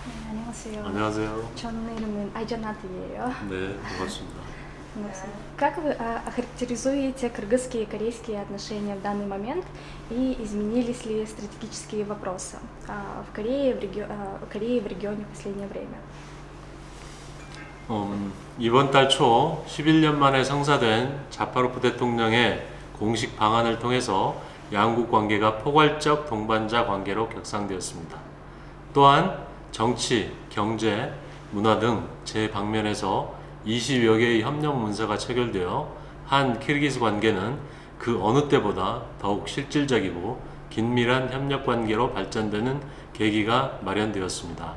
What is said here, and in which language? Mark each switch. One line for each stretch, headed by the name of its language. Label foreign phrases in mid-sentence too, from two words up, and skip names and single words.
Korean: 안녕하세요. 안녕하세요. 저는 이름은 Айджанат이에요. 네, 반갑습니다.
Russian: Как вы охарактеризуете кыргызские и корейские отношения в данный момент и изменились ли стратегические вопросы в Корее, в регионе в последнее время?
Korean: 이번 달 초 11년 만에 성사된 자파로프 대통령의 공식 방한을 통해서 양국 관계가 포괄적 동반자 관계로 격상되었습니다. 또한 정치, 경제, 문화 등 제 방면에서 20여 개의 협력 문서가 체결되어 한 키르기스 관계는 그 어느 때보다 더욱 실질적이고 긴밀한 협력 관계로 발전되는 계기가 마련되었습니다.